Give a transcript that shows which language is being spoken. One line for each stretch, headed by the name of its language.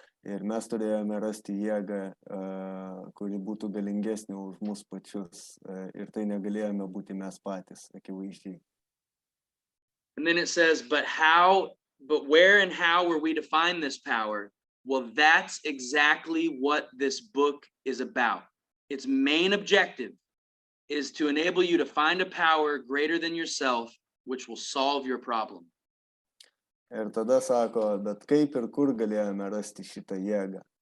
Lithuanian: Ir mes turėjome rasti jėgą, kuri būtų galingesnė už mus pačius. Ir tai negalėjome būti mes patys, akivaizdžiai.
English: And then it says, but where and how were we to find this power? Well, that's exactly what this book is about. Its main objective is to enable you to find a power greater than yourself, which will solve your problem.
Lithuanian: Ir tada sako, bet kaip ir kur galėjome rasti šitą jėgą.